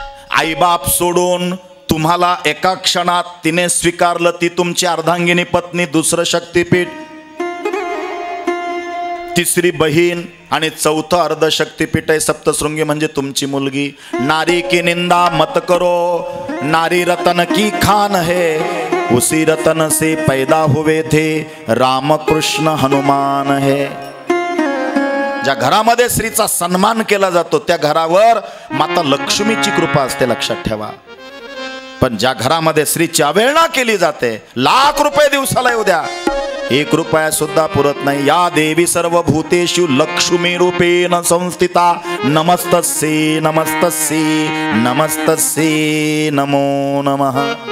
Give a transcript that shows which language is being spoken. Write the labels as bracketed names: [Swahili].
[Marathi] आई बाप सोडून तुम्हाला एका क्षणात तिने स्वीकारलं, ती तुमची अर्धांगिनी पत्नी, दुसरं शक्तिपीठ. तिसरी बहीण आणि चौथं अर्धशक्तिपीठ आहे सप्तशृंगी म्हणजे तुमची मुलगी. [Hindi] नारी की निंदा मत करो, नारी रतन की खान है, उसी रतन से पैदा हुए थे राम कृष्ण हनुमान है. [Marathi] ज्या घरामध्ये स्त्रीचा सन्मान केला जातो त्या घरावर माता लक्ष्मीची कृपा असते, लक्षात ठेवा. पण ज्या घरामध्ये स्त्रीची अवहेलना केली जाते, लाख रुपये दिवसाला येऊ द्या, 1 रुपया सुद्धा पुरत नाही. [Sanskrit] या देवी सर्व भूतेषु लक्ष्मी रूपेण संस्थिता, नमस्तस्यै नमस्तस्यै नमस्तस्यै नमो नमः.